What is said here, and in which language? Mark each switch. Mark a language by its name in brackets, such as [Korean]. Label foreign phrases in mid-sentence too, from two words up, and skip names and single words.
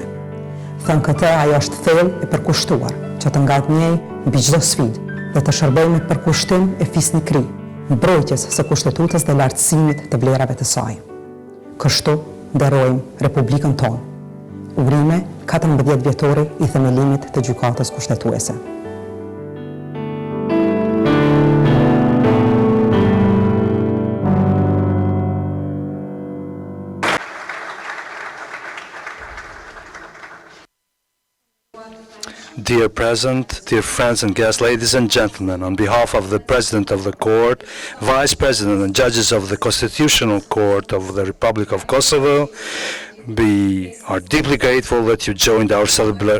[Albanian] Thënë këtë, ajo është thellë e përkushtuar që të ngadnjej mbi çdo sfidë dhe të shërbejë me përkushtim e fisnikëri, mbrojtjes së kushtetutës dhe lartësimit të vlerave të saj. Kështu nderojmë Republikën tonë. Urime 14 vjetori i themelimit të gjykatës kushtetuese. [English] Dear President, dear friends and guests, ladies and gentlemen, on behalf of the President of the Court, Vice President and judges of the Constitutional Court of the Republic of Kosovo, we are deeply grateful that you joined our celebration.